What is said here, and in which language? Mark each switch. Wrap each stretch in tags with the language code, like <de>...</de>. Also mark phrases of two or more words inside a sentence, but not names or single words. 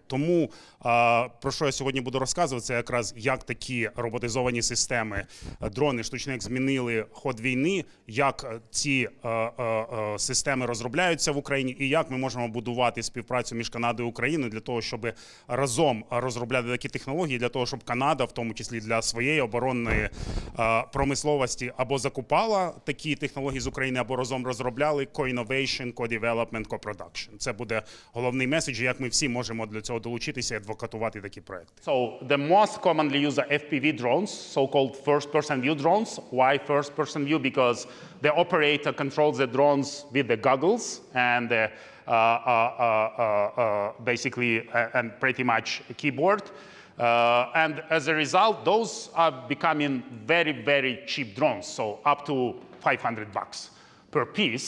<uk>Тому, про що я сьогодні буду розказувати, це якраз як такі роботизовані системи, дрони, штучний інтелект змінили ход війни, як ці системи розробляються в Україні і як ми можемо будувати співпрацю між Канадою і Україною для того, щоб разом розробляти такі технології, для того, щоб Канада, в тому числі для своєї оборонної промисловості, або закупала такі технології з України, або разом розробляли</uk> <en>co-innovation, co-development, co-production.</en> <uk>Це буде головний меседж, як ми всі можемо для цього долучитися і адвокатувати такі проекти.</uk> <en>So the most commonly used are FPV drones, so-called first-person view drones. Why first-person view? Because the operator controls the drones with the goggles and the basically and pretty much a keyboard. And as a result, those are becoming very, very cheap drones, so up to $500 per piece.</en>